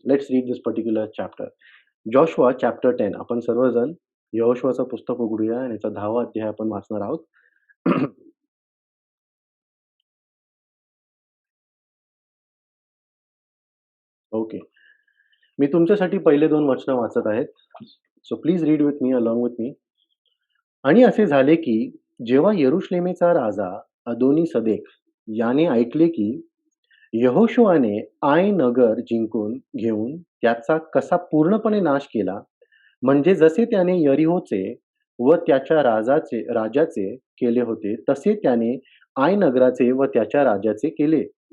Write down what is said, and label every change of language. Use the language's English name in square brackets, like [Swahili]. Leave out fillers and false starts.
[English] Let's read this particular chapter. Joshua chapter 10. [Marathi] आपण सर्वजण यहोशुआचं पुस्तक उघडूया आणि याचा 10वा अध्याय आपण वाचणार आहोत. ओके. मी तुमच्यासाठी पहिले 2 वचनं वाचत आहेत. [English] So please read with me, along with me. [Marathi] आणि असे झाले, की जेव्हा यरुशलेमेचा राजा अदोनी-सदेक याने ऐकले, की यहोशुआने आय नगर जिंकून घेऊन त्याचा कसा पूर्णपणे नाश केला, म्हणजे जसे त्याने यरीहोचे व त्याच्या राजाचे केले होते, तसे त्याने आय नगराचे व त्याच्या राजाचे केले.